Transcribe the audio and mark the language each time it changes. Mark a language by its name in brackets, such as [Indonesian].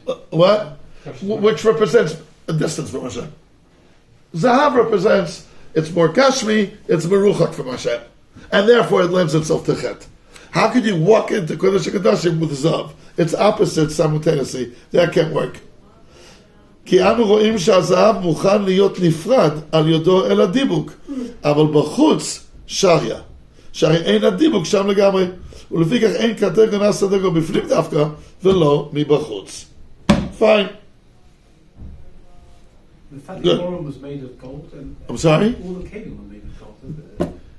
[English] What? Which represents a distance from Hashem. Zahav represents, it's more Gashmi, it's Meruchak from Hashem. And therefore it lends itself to Chet. How could you walk into Kodesh Kedoshim with Zav? It's opposite simultaneously. That can't work. [Hebrew] כי אנו רואים שהזהב מוכן להיות נפרד על ידו אל הדיבוק, אבל בחוץ שריה. שהרי אין הדיבוק שם לגמרי, ולפי כך אין קטגו נעשה דגו בפנים דווקא, ולא מבחוץ. [English] Fine. The fatty forum was made of gold, and I'm sorry? all the kelim were made of gold.